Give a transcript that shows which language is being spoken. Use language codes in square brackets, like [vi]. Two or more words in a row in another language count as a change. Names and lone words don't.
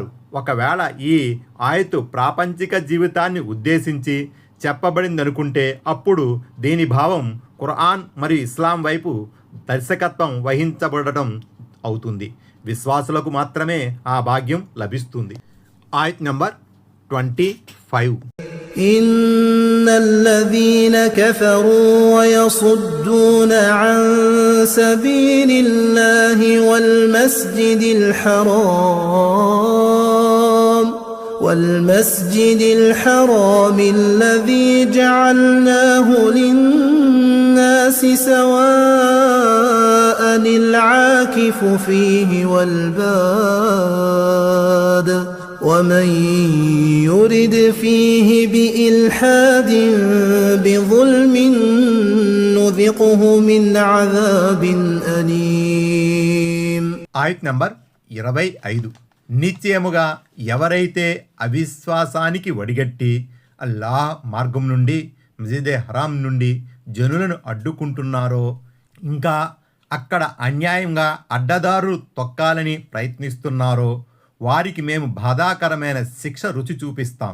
[te] ఒకవేళ ఈ ఆయతు ప్రాపంచిక జీవితాన్ని ఉద్దేశించి చెప్పబడిందనుకుంటే అప్పుడు దీని భావం ఖురాన్ మరియు ఇస్లాం వైపు దర్శకత్వం వహించబడటం అవుతుంది. విశ్వాసులకు మాత్రమే ఆ భాగ్యం లభిస్తుంది. ఆయత్ నంబర్ 25. [ar] إن الذين كفروا ويصدون عن سبيل الله والمسجد الحرام الذي جعلناه للناس سواء العاكف فيه والباد ومن يرد فيه بإلحاد بظلم نذقه من عذاب أليم. [te] ఆయత్ నంబర్ 25. నిశ్చయముగా ఎవరైతే అవిశ్వాసానికి వడిగట్టి అల్లాహ్ మార్గం నుండి, మస్జిదే హరాం నుండి జనులను అడ్డుకుంటున్నారో, ఇంకా అక్కడ అన్యాయంగా అడ్డదారులు తొక్కాలని ప్రయత్నిస్తున్నారో వారికి మేము బాధాకరమైన శిక్ష రుచి చూపిస్తాం.